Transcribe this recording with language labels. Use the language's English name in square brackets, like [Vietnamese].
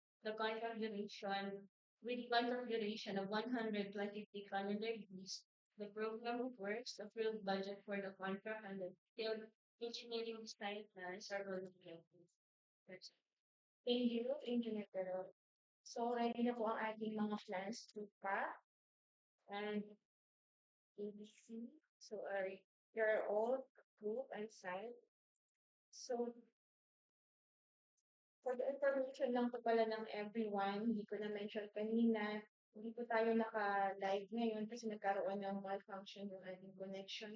[English] The contract duration, with contract duration of 123 calendar days, the program of works, approved budget for the contract, and the detailed engineering design plans are already approved. That's it. Thank you, Engineer Pero. [Filipino] So, ready na po ang ating mga plans to pa and ABC. [English] So, they're all approved and signed. [Filipino] So, [English] for the information [Filipino] lang po pala ng everyone, hindi ko na mention kanina, hindi po tayo naka-live ngayon kasi nagkaroon ng malfunction yung ating connection.